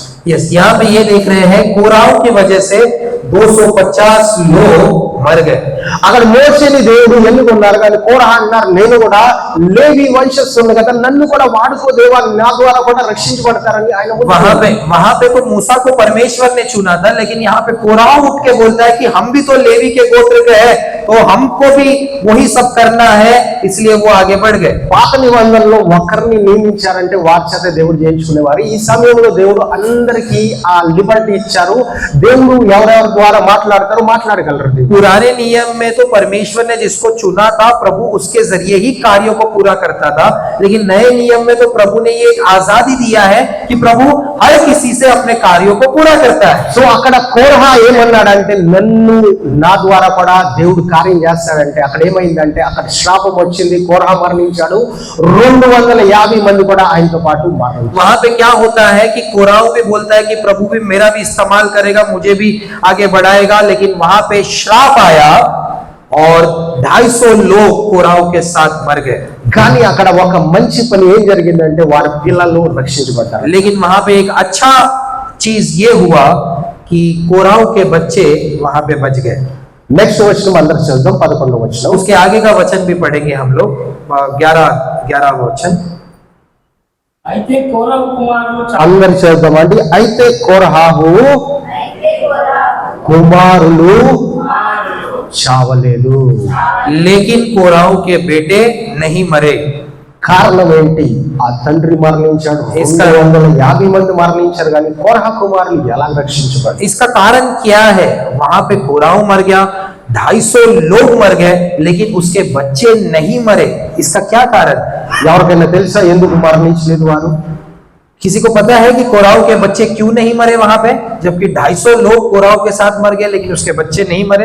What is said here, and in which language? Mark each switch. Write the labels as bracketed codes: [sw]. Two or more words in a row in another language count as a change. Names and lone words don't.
[hi] यस, यहाँ पे ये देख रहे हैं कोराह की वजह से 250 लोग मर गए. [te] అక్కడ మోషేని దేవుడు ఎన్నుకున్నారు, కానీ కోరహ అన్నారు నేను కూడా లేవి వంశస్థుడు కదా, నన్ను కూడా వాడుకో దేవా, నా ద్వారా కూడా రక్షించబడతారని ఆయన [hi] वहां पे तो मूसा को परमेश्वर ने चुना था, लेकिन यहाँ पे कोराह उठ के बोलता है कि हम भी तो लेवी के गोत्र के हैं, तो हमको भी वही सब करना है, इसलिए वो आगे बढ़ गए. [te] పాత నిబంధనలో ఒకరిని నియమించారంటే వారి చేత దేవుడు చేయించుకునేవారు. ఈ సమయంలో దేవుడు అందరికీ ఆ లిబర్టీ ఇచ్చారు. దేవుడు ఎవరెవరి ద్వారా మాట్లాడగలరు. [hi] पुराने नियम में तो परमेश्वर ने जिसको चुना था प्रभु उसके जरिए ही कार्यों को पूरा करता था, लेकिन नए नियम में तो प्रभु ने ये एक आजादी दिया है कि प्रभु हर किसी से अपने कार्यों को पूरा करता है. [te] సో అక్కడ కోరహ ఏమన్నాడంటే నన్ను నా ద్వారా కూడా దేవుడు కార్యం చేస్తాడంటే అక్కడ ఏమైందంటే అక్కడ శ్రాపం వచ్చింది. కోరహ మరణించాడు. 250 మంది కూడా ఆయనతో పాటు మరణించారు. [hi] वहां पे क्या होता है कि कोराह भी बोलता है कि प्रभु भी मेरा भी इस्तेमाल करेगा, मुझे भी आगे बढ़ाएगा, लेकिन वहां पे श्राप आया और 250 लोग कोराह के साथ मर गए. [te] కానీ అక్కడ ఒక మంచి పని ఏం జరిగిందంటే వారి పిల్లలు రక్షించబడ్డారు. [hi] लेकिन वहां पे एक अच्छा चीज ये हुआ कि कोराह के बच्चे वहां पे बच गए. [te] నెక్స్ట్ వచనం అందరూ చదువుదాం. 11వ వచనం. [hi] उसके आगे का वचन भी पढ़ेंगे हम लोग. 11 वचन. [te] అయితే కోరహు కుమారులు అందరు చదువుదామండి. అయితే కోరహాహు కుమారులు చావలేదు. [hi] लेकिन कोराह के बेटे नहीं मरे. [te] కారణం ఏంటి? ఆ తండ్రి మరణించాడు, 250 మంది మరణించారు, కానీ కోరహ కుమారులు ఎలా రక్షించబడ్డారు? [hi] इसका कारण क्या है? वहां पे कोराह मर गया, 250 लोग मर गए, लेकिन उसके बच्चे नहीं मरे. इसका क्या कारण? [te] ఎవరికైనా తెలుసా ఎందుకు మరణించలేదు వారు? [hi] किसी को पता है कि कोराह के बच्चे क्यों नहीं मरे वहां पे, जबकि 250 लोग कोराह के साथ मर गए लेकिन उसके बच्चे नहीं मरे?